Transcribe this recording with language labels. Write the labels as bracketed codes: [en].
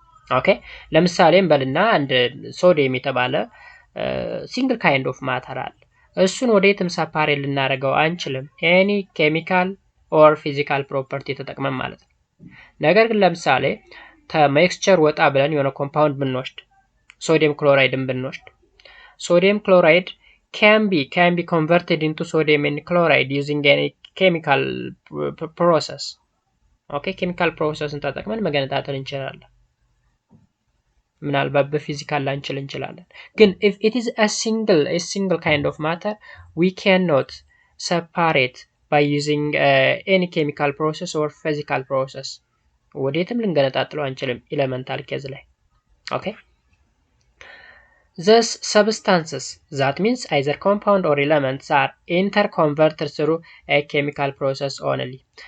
[am] ኦኬ ለምሳሌ እንበልና አንድ ሶዲየም የተባለ ሲንግል ካይንድ ኦፍ ማተር አለ። እሱን ወዴትም ሰፓሬት ልናደርገው አንችልም። ኤኒ ኬሚካል ኦር ፊዚካል ፕሮፐርቲ ተጠቅመን ማለት ነው። ነገር ግን ለምሳሌ ከሚክስቸር ወጣ ብለን የሆነ ኮምፓውንድ ብንወስድ ሶዲየም ክሎራይድን ብንወስድ [en] sodium chloride can be converted into sodium and chloride using any chemical process. Okay, chemical process [am] ተጠቅመን መገነጣጠል እንችላለን። ምናልባት በፊዚካል ላንችል እንችላለን። ግን [en] if it is a single kind of matter, we cannot separate by using any chemical process or physical process. [am] ወዴትም ልንገነጣጥለው አንችልም ኤሌመንታል ኬዝ ላይ። Okay. [en] Thus, substances, that means either compound or elements, are interconverted through a chemical process only.